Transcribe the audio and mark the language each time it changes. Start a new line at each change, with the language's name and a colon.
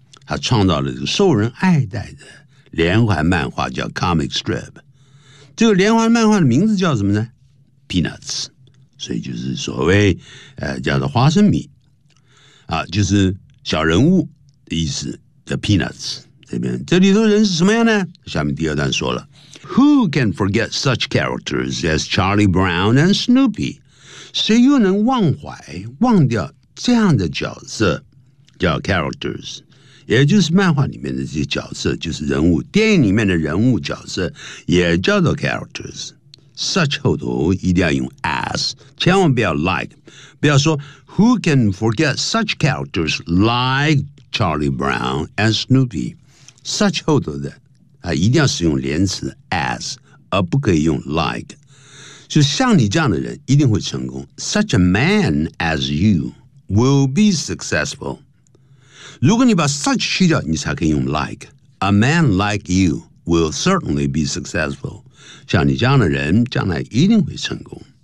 Chinese: 他创造了这个受人爱戴的连环漫画叫 comic strip。这个连环漫画的名字叫什么呢 ？Peanuts。所以就是所谓叫做花生米啊，就是小人物的意思的 peanuts 这边，这里头人是什么样呢？下面第二段说了
English: Who can forget such characters as Charlie Brown and Snoopy?
Chinese: 谁又能忘怀忘掉这样的角色叫 characters， 也就是漫画里面的这些角色，就是人物，电影里面的人物角色也叫做 characters。
English: Such
Chinese: 后头一定要用
English: as，
Chinese: 千万不要
English: like，
Chinese: 不要说
English: Who can forget such characters like Charlie Brown and Snoopy？
Chinese: Such 后头的啊，一定要使用连词 as， 而不可以用 like。就像你这样的人一定会成功。
English: Such a man as you will be successful。
Chinese: 如果你把 such 去掉，你才可以用 like。
English: A man like you will certainly be successful。
Chinese: 像你这样的人将来一定会成功。